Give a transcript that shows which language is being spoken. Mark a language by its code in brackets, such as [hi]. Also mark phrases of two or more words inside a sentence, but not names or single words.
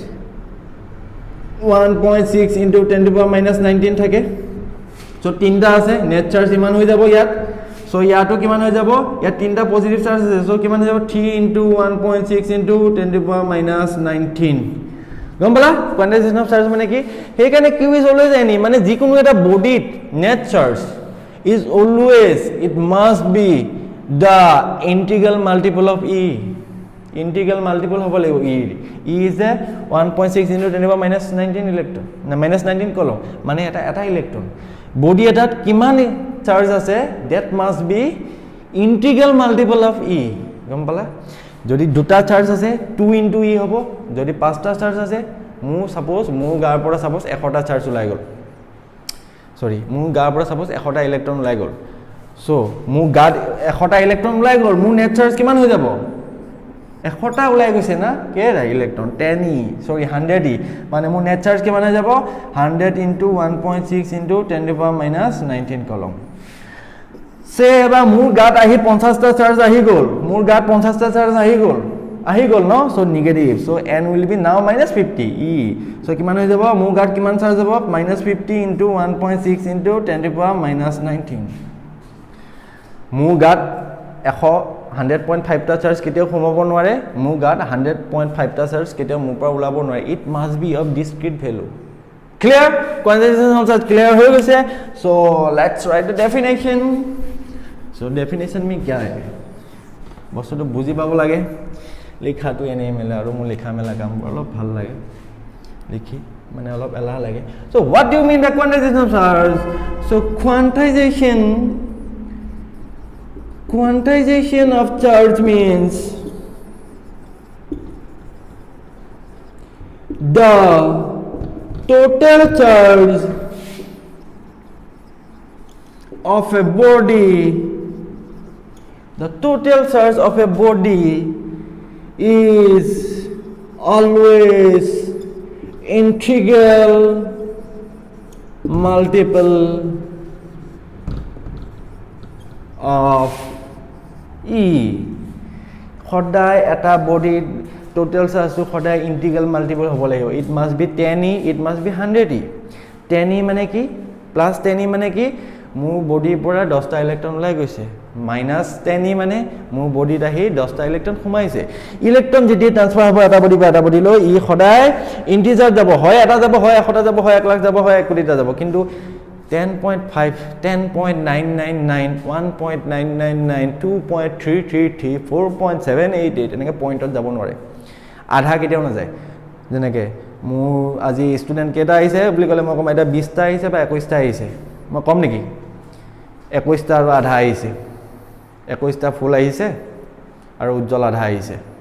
[as] 1.6 * 10⁻⁻19 থাকে সো তিনটা আছে [en] net charge [as] ইমান হৈ যাব ইয়াত সো ইয়াটো কিমান হৈ যাব ইয়াত তিনটা [en] positive charge [as] আছে সো কিমান হৈ যাব 3 * 1.6 * 10⁻⁻19 গম পালা [en] quantization of charge [as] মানে কি হেকানে [en] Q is always any [as] মানে যিকোনো এটা বডিত [en] net charge is always it must be the integral multiple of e integral multiple [as] হ'ব লাগিব e is a 1.6 * 10⁻⁻19 ইলেক্ট্ৰন না -19 কলম মানে এটা ইলেক্ট্ৰন বডি এটাত কিমান চাৰ্জ আছে [en] that must be integral multiple of e [as] গম পালা যদি দুটা চাৰ্জ আছে 2 * e হ'ব যদি পাঁচটা চাৰ্জ আছে মোৰ গাৰ পৰা সাপোজ 100টা চাৰ্জ ওলাই গল সৰি মোৰ গাৰ পৰা সাপোজ 100টা ইলেক্ট্ৰন ওলাই গল সো মোৰ গাত 100টা ইলেক্ট্ৰন ওলাই গল মোৰ [en] net charge [as] কিমান হৈ যাব 100টা ওলাই গৈছে না কেইটা ইলেক্ট্ৰন 10e সৰি 100e মানে মোৰ নেট চাৰ্জ কিমান হৈ যাব 100 * 1.6 * 10⁻⁻19 কলম সে এবাৰ মোৰ গাত আহি 50টা চাৰ্জ আহি গল মোৰ গাত 50টা চাৰ্জ আহি গল ন সো নেগেটিভ সো [en] n will be now -50 [as] e সো কিমান হৈ যাব মোৰ গাত কিমান চাৰ্জ হ'ব -50 * 1.6 * 10⁻⁻19 মোৰ গাত 100.5টা চাৰ্জ কেতিয়াও সোমাব নোৱাৰে মোৰ গাত 100.5টা চাৰ্জ কেতিয়াও মোৰ পৰা ওলাব নোৱাৰে [en] it must be of discrete value clear quantization of charge clear [as] হৈ গৈছে [en] so let's write the definition so definition [hi] में क्या है [as] বস্তুটো বুজি পাব লাগে লিখাটো এনে মেলা আৰু মোৰ লিখা মেলা কাম অলপ ভাল লাগে লিখি মানে অলপ এলাহ লাগে [en] so what do you mean the quantization of charge so quantization of charge means the total charge of a body is always integral multiple of e [as] সদায় এটা বডিৰ টোটাল চাৰ্জটো সদায় [en] integral multiple [as] হ'ব লাগিব [en] it must be 10e it must be 100e [as] 10e মানে কি প্লাস 10e মানে কি মোৰ বডিৰ পৰা 10টা ইলেক্ট্ৰন ওলাই গৈছে -10e মানে মোৰ বডিত আহি 10টা ইলেক্ট্ৰন সোমাইছে ইলেক্ট্ৰন যেতিয়া ট্ৰান্সফাৰ হ'ব এটা বডি পৰা এটা বডি লৈ ই সদায় ইন্টিজাৰ যাব হয় এটা যাব হয় 100টা যাব হয় 1 লাখ যাব হয় 1 কোটিটা যাব কিন্তু 10.5 10.999 1.999 2.333 4.788 এনেকৈ পইণ্টত যাব নোৱাৰে আধা কেতিয়াও নাযায় যেনেকৈ মোৰ আজি ষ্টুডেণ্ট কেইটা আহিছে বুলি ক'লে মই কম এটা 20টা আহিছে বা 21টা আহিছে মই কম নেকি 21টা আৰু আধা আহিছে 21টা ফুল আহিছে আৰু উজ্জ্বল আধা আহিছে